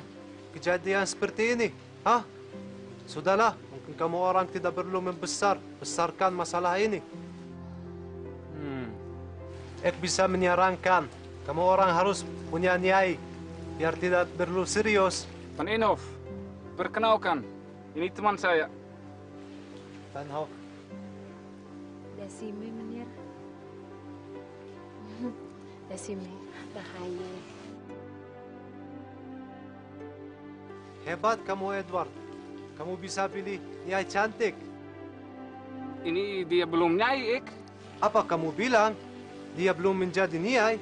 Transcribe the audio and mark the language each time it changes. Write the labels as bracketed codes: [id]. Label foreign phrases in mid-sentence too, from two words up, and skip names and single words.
[id] Kejadian seperti ini, hah? Sudahlah, mungkin kamu orang tidak perlu membesarkan masalah ini. Ek bisa menyarankan, kamu orang harus punya Nyai, biar tidak perlu serius. Van Inhof, perkenalkan, ini teman saya. Van Hof. Dasime Menir. Dasime, Rahaya. Hebat kamu Edward, kamu bisa pilih Nyai cantik. Ini dia belum Nyai, Ek. Apa kamu bilang? Dia belum menjadi Nyai.